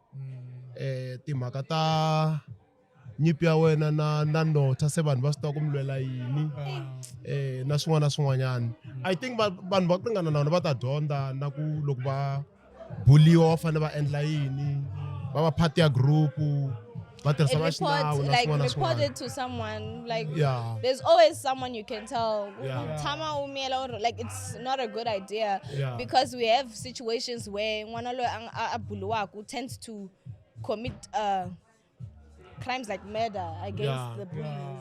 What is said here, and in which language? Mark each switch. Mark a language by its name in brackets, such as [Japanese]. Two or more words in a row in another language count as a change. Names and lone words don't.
[Tsonga] timhaka ta nyipi ya wena na Nota se vanhu va swi tiva ku mi lwela yini, na swin'wana na swin'wanyana. I think vanhu va ku ringana na vona va ta dyondza na ku loko va buliwa va fanele va endla yini, va va part ya group, va tirhisa va xinawu na swin'wana na [English] report [Tsonga] swin'wana. [English] it to someone, like Yeah. there's always someone you can tell. Yeah. [Tsonga] Tama umela [English] or like it's not a good idea, Yeah. because we have situations where [Tsonga] ngwana lo a buluwaku [English] tends to commit crimes like murder against the bullies.